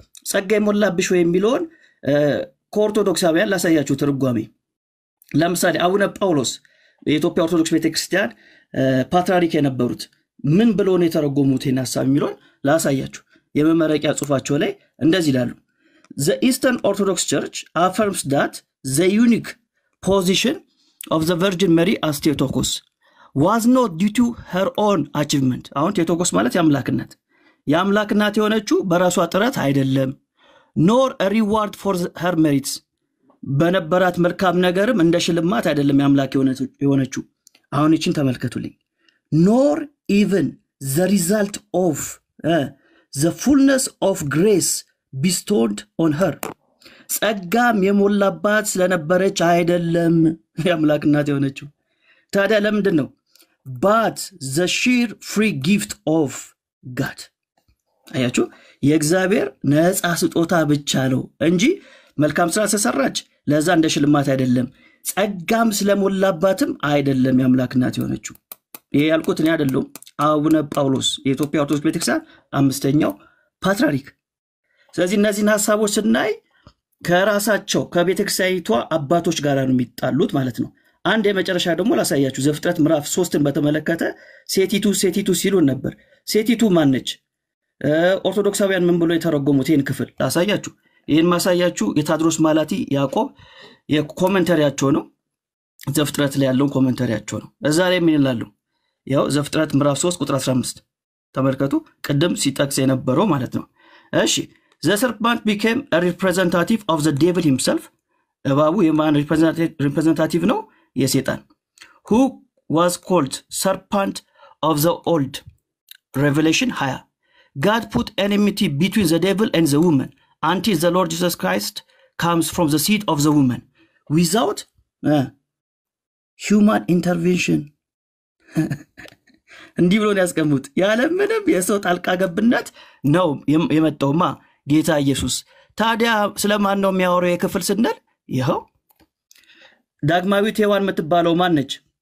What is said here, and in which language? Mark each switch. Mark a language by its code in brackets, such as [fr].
[am] ጸጋ የሞላብሽ ወይ የሚለውን ከኦርቶዶክሳውያን ላሳያችሁ ትርጓሜ። ለምሳሌ አቡነ ጳውሎስ የኢትዮጵያ ኦርቶዶክስ ቤተክርስቲያን ፓትርያርክ የነበሩት ምን ብለው ነው የተረጎሙት ይህን ሐሳብ የሚለውን ላሳያችሁ። የመመረቂያ ጽሑፋቸው ላይ እንደዚህ ይላሉ። [en] The Eastern Orthodox Church affirms that the unique position of the Virgin Mary as Theotokos was not due to her own achievement. [am] አሁን ቴዎቶኮስ ማለት የአምላክናት የሆነችው በራሷ ጥረት አይደለም። [en] nor a reward for her merits. [am] በነበራት መልካም ነገርም እንደ ሽልማት አይደለም የአምላክ የሆነችው። አሁን እቺን ተመልከቱልኝ። [en] nor even the result of the fullness of grace bestowed on her. [am] ጸጋም የሞላባት ስለነበረች አይደለም የአምላክናት የሆነችው። ታዲያ ለምንድን ነው? [en] but the sheer free gift of God. [am] አያችሁ የእግዚአብሔር ነፃ ስጦታ ብቻ ነው እንጂ መልካም ስራ ተሰራች ለዛ እንደ ሽልማት አይደለም። ጸጋም ስለሞላባትም አይደለም የአምላክናት የሆነችው። ይሄ ያልኩት እኔ አይደለም አቡነ ጳውሎስ የኢትዮጵያ ኦርቶዶክስ ቤተክርስቲያን 5ኛው ፓትርያርክ። ስለዚህ እነዚህን ሐሳቦች ስናይ ከራሳቸው ከቤተክርስቲያኒቷ አባቶች ጋር ነው የሚጣሉት ማለት ነው። አንድ የመጨረሻ ደግሞ ላሳያችሁ። ዘፍጥረት ምዕራፍ 3ን በተመለከተ ሴቲቱ ሲሉን ነበር። ሴቲቱ ማን ነች? ኦርቶዶክሳውያን ምን ብሎ የተረጎሙት ይህን ክፍል ላሳያችሁ። ይህን ማሳያችሁ የታድሮስ ማላቲ ያዕቆብ የኮሜንታሪያቸው ነው። ዘፍጥረት ላይ ያለውን ኮሜንታሪያቸው ነው። እዛ ላይ ምን ይላሉ? ያው ዘፍጥረት ምዕራፍ 3 ቁጥር 15 ተመልከቱ። ቅድም ሲጠቅስ የነበረው ማለት ነው። እሺ [en] the serpent became a representative of the devil himself. [am] እባቡ የማን representative ነው? የሰይጣን። [en] who was called serpent of the old Revelation 20. God put enmity between the devil and the woman until the Lord Jesus Christ comes from the seed of the woman without human intervention. [am] እንዲህ ብሎ ያስቀምጡት ያለ ምንም የሰው ጣልቃ ገብነት ነው የመጣውማ ጌታ ኢየሱስ። ታዲያ ስለማን ነው የሚያወራው የክፍል ስንል ይሄው ዳግማዊት ሔዋን የምትባለው ማን ነች?